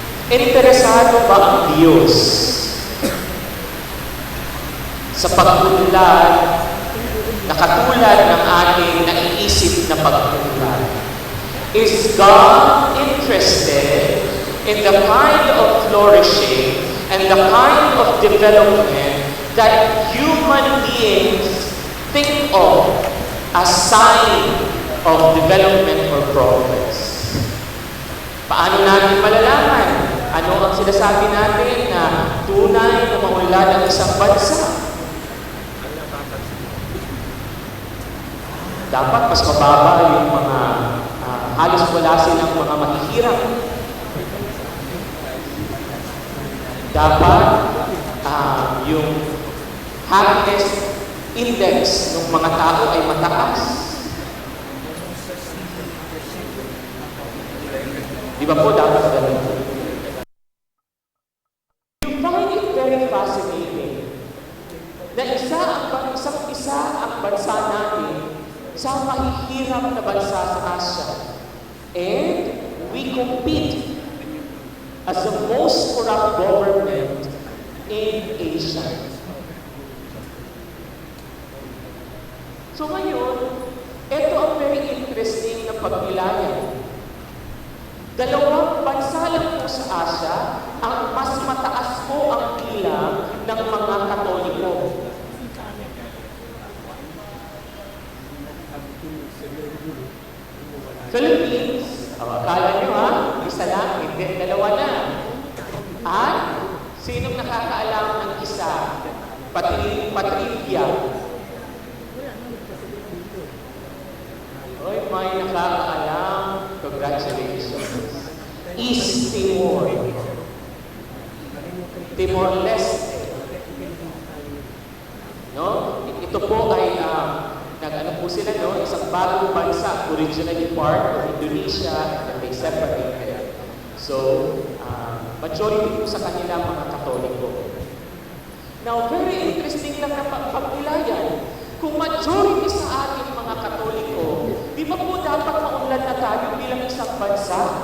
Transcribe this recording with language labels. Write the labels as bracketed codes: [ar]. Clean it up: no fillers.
[tl] Interesado ba ang Diyos sa pag-unlad na katulad ng ating naiisip na pag-unlad? [en] Is God interested in the kind of flourishing and the kind of development that human beings think of as sign of development or progress? [tl] Paano natin malalaman? Ano ang sinasabi natin na tunay na maunlad ang isang bansa? Dapat mas mababa yung mga halos wala silang mga mahihirap. Dapat yung happiness index ng mga tao ay mataas. Di ba po dapat ganun? [en] You find it very fascinating [tl] na isang ang bansa natin sa mahihirap na bansa sa Asia. [en] And we compete as the most corrupt government in Asia. [tl] So ngayon, ito ang [en] very interesting [tl] na pagnilayan. Dalawang bansa lang po sa Asia ang mas mataas po ang bilang ng mga Katoliko. Philippines, akala nyo isa lang, hindi, dalawa na. At sinong nakakaalam ng isa? Patrivia. Oy, may nakakaalam. Congratulations. East Timor. Timor-Leste. No? Ito po ay nag-ano po sila, no? Isang bagong bansa, [en] originally part of Indonesia, and they separated. [tl] So, majority po sa kanila mga Katoliko. Now, [en] very interesting [tl] lang na pagnilayan. Kung majority sa ating mga Katoliko, di ba po dapat maunlad na tayo bilang isang bansa?